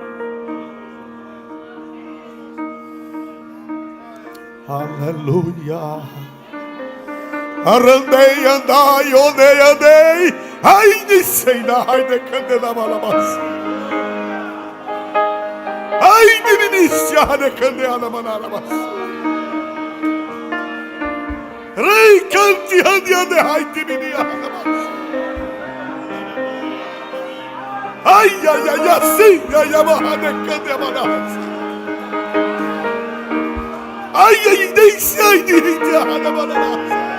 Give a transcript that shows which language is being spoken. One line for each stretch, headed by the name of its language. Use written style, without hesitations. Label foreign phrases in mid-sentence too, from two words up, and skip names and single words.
Portuguese: Aleluia. Arandei, andai, ondei, andei. Ai, de seina, ai, de candela, malabas. Ai, de ministia, de candela, malabas. Rei canti andi ande haiti minia. Ai ai ai assim ai amahane cante amanas. Ai ai deixe ai de hiti amanas.